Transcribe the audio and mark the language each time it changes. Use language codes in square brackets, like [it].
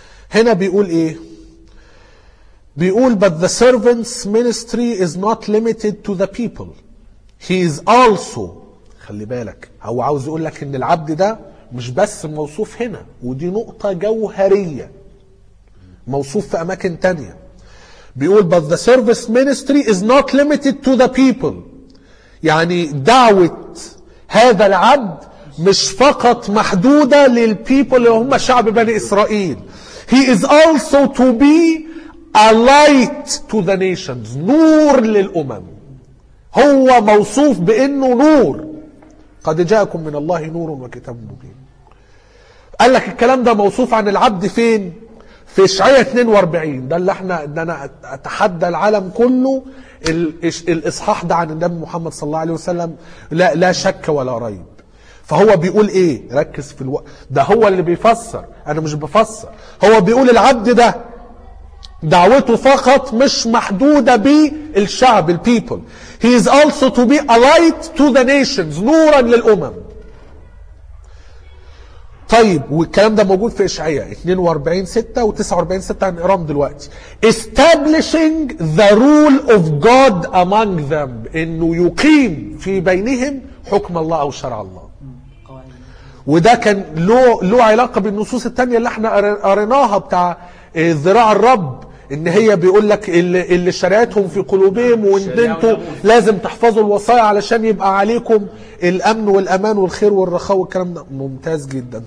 [ar] هنا بيقول إيه؟ بيقول [en] But the servant's ministry is not limited to the people. He is also، [ar] خلي بالك هو عاوز يقول لك إن العبد ده مش بس موصوف هنا، ودي نقطة جوهرية، موصوف في أماكن تانية. بيقول [en] but the service ministry is not limited to the people، [ar] يعني دعوة هذا العبد مش فقط محدودة للبيبل اللي هم شعب بني إسرائيل. [en] He is also to be a light to the nations، [ar] نور للأمم. هو موصوف بأنه نور، قد جاءكم من الله نور وكتاب مبين. قال لك الكلام ده موصوف عن العبد فين؟ في إشعياء 42، ده اللي احنا انا اتحدى العالم كله الاصحاح ده عن النبي محمد صلى الله عليه وسلم، لا شك ولا ريب. فهو بيقول ايه؟ ركز في الوقت ده، هو اللي بيفسر، انا مش بفسر. هو بيقول العبد ده دعوته فقط مش محدودة بالشعب البيبل. [en] He is also to be a light to the nations، [ar] نورا للأمم. طيب والكلام ده موجود في إشعياء 42:6 و49:6 عن إرام دلوقتي. [en] Establishing the rule of God among them، [ar] إنه يقيم في بينهم حكم الله أو شرع الله. وده كان له علاقة بالنصوص التانية اللي احنا قريناها بتاع ذراع الرب، إن هي بيقول لك اللي شريعتهم في قلوبهم وانتوا لازم تحفظوا الوصايا علشان يبقى عليكم الأمن والأمان والخير والرخاء والكلام ده. ممتاز جدا.